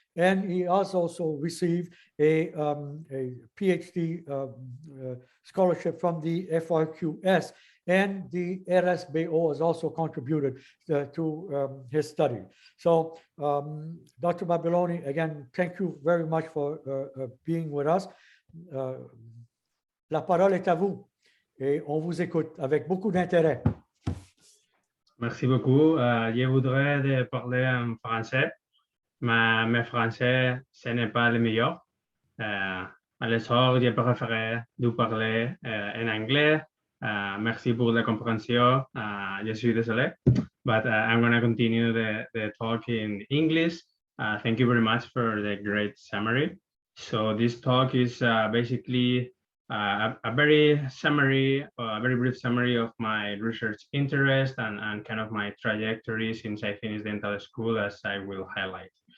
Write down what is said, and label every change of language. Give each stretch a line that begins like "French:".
English: And he has also received a PhD scholarship from the FRQS, and the RSBO has also contributed to his study. So, Dr. Babiloni, again, thank you very much for being with us.
French: La parole est à vous, et on vous écoute avec beaucoup d'intérêt. Merci beaucoup. Je voudrais parler en français, mais mon français, ce n'est pas le meilleur. Alors, je préfère de parler en anglais. Merci pour la compréhension. Je suis désolé,
English: but I'm going to continue the talk in English. Thank you very much for the great summary. So this talk is basically a very brief summary of my research interest and kind of my trajectory since I finished dental school, as I will highlight.